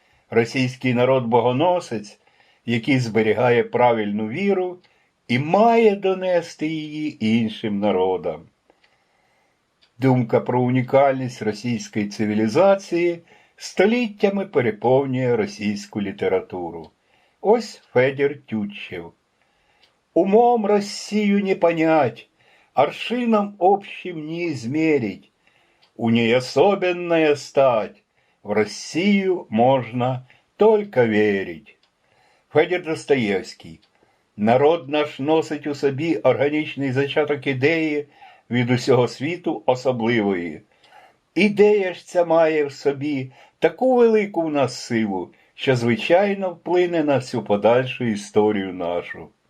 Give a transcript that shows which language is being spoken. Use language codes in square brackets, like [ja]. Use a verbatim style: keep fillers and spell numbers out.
[uk] Російський народ-богоносець, який зберігає правильну віру і має донести її іншим народам. Думка про унікальність російської цивілізації століттями переповнює російську літературу. Ось Федір Тютчев. [ru] «Умом Россию не понять, аршином общим не измерить, у ней особенная стать, в Россию можно только верить». [uk] Федір Достоєвський. «Народ наш носить у собі органічний зачаток ідеї від усього світу особливої. Ідея ж ця має в собі таку велику в нас силу, що, звичайно, вплине на всю подальшу історію нашу».